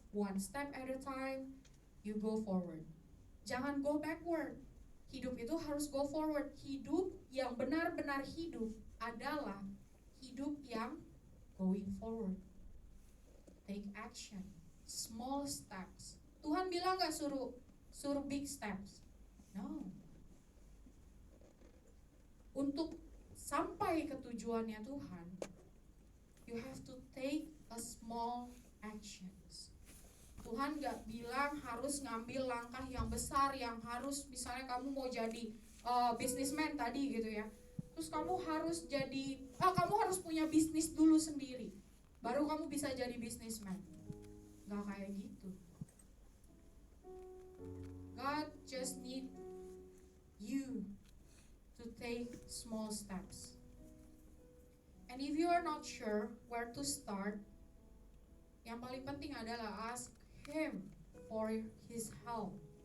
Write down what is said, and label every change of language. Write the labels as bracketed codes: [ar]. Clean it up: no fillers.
[en] One step at a time, you go forward. [id] Jangan [en] go backward. [id] Hidup itu harus [en] go forward. [id] Hidup yang benar-benar hidup adalah hidup yang [en] going forward. Take action. Small steps. [id] Tuhan bilang gak suruh [en] big steps. No. [id] Untuk sampai ke tujuannya Tuhan, [en] you have to take a small actions. [id] Tuhan gak bilang harus ngambil langkah yang besar, yang harus misalnya kamu mau jadi businessman tadi gitu ya. Terus kamu harus kamu harus punya bisnis dulu sendiri, baru kamu bisa jadi businessman. Gak kayak gitu. [en] God just need you to take small steps. And if you are not sure where to start, [id] yang paling penting adalah [en] ask Him for His help.